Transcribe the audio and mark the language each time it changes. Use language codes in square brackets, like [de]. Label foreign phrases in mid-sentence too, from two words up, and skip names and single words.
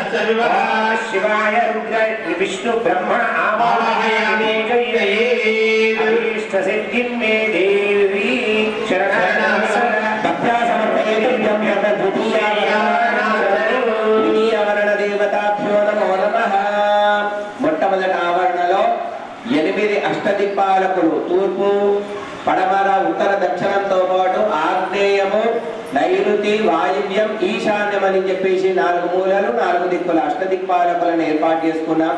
[sa] शिवाय रुद्र विष्णु ब्रह्मण आवाहयामि अभीष्टसिद्धिं मे देवी शरणं भक्त्या समर्पयेयं यत् द्वितीयावरण देवताभ्यो नमो नमः। [te] మొట్టమొదటి ఆవరణలో 8 అష్టదిక్పాలకులు తూర్పు పడమర ఉత్తర దక్షిణంతో పాటు ఆగ్నేయము నైరుతి వాయువ్యం ఈశాన్యం అని చెప్పేసి 4 మూలలు 4 దిక్కుల అష్టదిక్పాలకులను ఏర్పాటు చేసుకున్నాం.